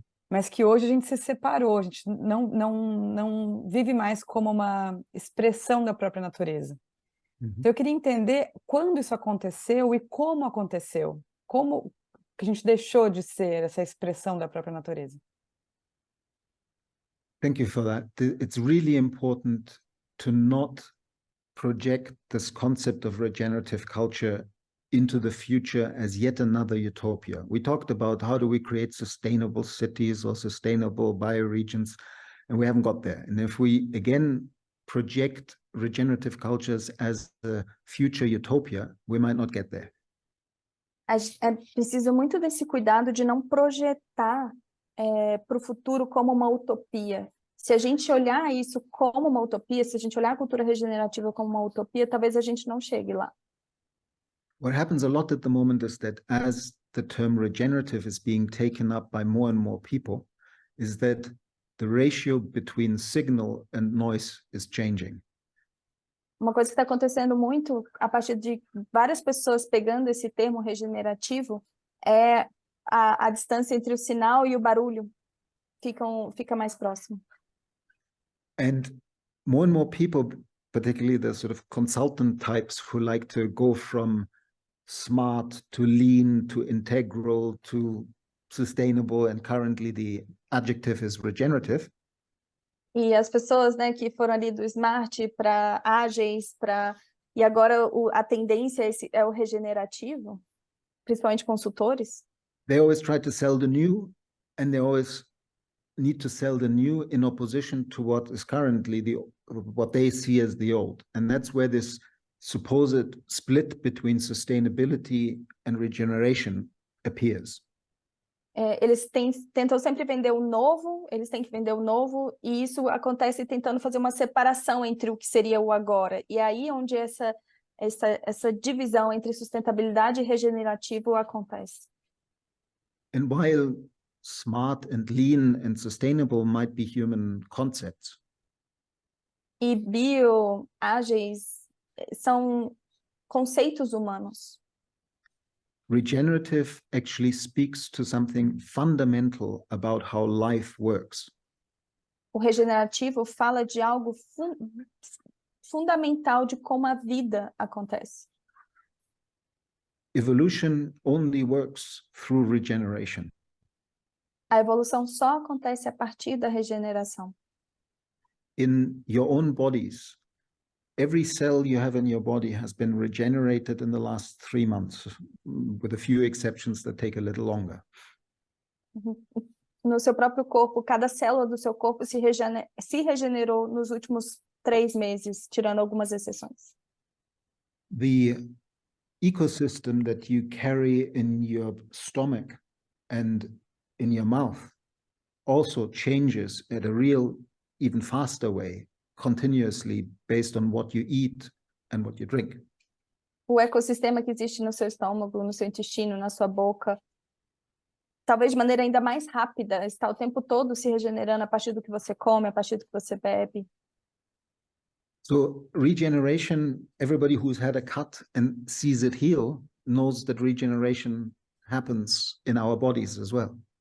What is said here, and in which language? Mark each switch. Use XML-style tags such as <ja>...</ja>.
<pt>Mas que hoje a gente se separou, a gente não vive mais como uma expressão da própria natureza. Então eu queria entender quando isso aconteceu e como aconteceu. Como que a gente deixou de ser essa expressão da própria natureza.</pt> <en>Thank you for that. It's really important to not project this concept of regenerative culture into the future as yet another utopia. We talked about how do we create sustainable cities or sustainable bioregions, and we haven't got there. And if we again project regenerative cultures as a future utopia, we might not get there.</en> <pt>É preciso muito desse cuidado de não projetar para o futuro como uma utopia. Se a gente olhar isso como uma utopia, se a gente olhar a cultura regenerativa como uma utopia, talvez a gente não chegue lá.</pt> <en>What happens a lot at the moment is that as the term regenerative is being taken up by more and more people, is that the ratio between signal and noise is changing.</en> <pt>Uma coisa que está acontecendo muito a partir de várias pessoas pegando esse termo regenerativo é a distância entre o sinal e o barulho fica mais próximo.</pt> <en>And more people, particularly the sort of consultant types who like to go from smart to lean to integral to sustainable, and currently the adjective is regenerative.</en> <pt>E as pessoas, né, que foram ali do smart para ágeis, e agora a tendência é o regenerativo, principalmente consultores.</pt> <en>They always try to sell the new, and they always need to sell the new in opposition to what is currently what they see as the old. And that's where this supposed split between sustainability and regeneration appears.</en> <pt>Eles tentam sempre vender o novo, eles têm que vender o novo, e isso acontece tentando fazer uma separação entre o que seria o agora. E aí onde essa divisão entre sustentabilidade e regenerativo acontece.</pt> <en>And while smart and lean and sustainable might be human concepts,</en> <pt>E ágeis são conceitos humanos.</pt> <en>regenerative actually speaks to something fundamental about how life works.</en> <pt>O regenerativo fala de algo fundamental de como a vida acontece.</pt> <en>Evolution only works through regeneration.</en> <pt>A evolução só acontece a partir da regeneração.</pt> <en>In your own bodies, every cell you have in your body has been regenerated in the last 3 months, with a few exceptions that take a little longer.</en> <pt>No seu próprio corpo, cada célula do seu corpo se regenerou nos últimos 3 meses, tirando algumas exceções.</pt> <en>The ecosystem that you carry in your stomach and in your mouth also changes at a real, even faster way, continuously based on what you eat and what you drink.</en> <pt>O ecossistema que existe no seu estômago, no seu intestino, na sua boca, talvez de maneira ainda mais rápida, está o tempo todo se regenerando a partir do que você come, a partir do que você bebe.</pt> <en>So regeneration, everybody who's had a cut and sees it heal knows that regeneration happens in our bodies as well.</en>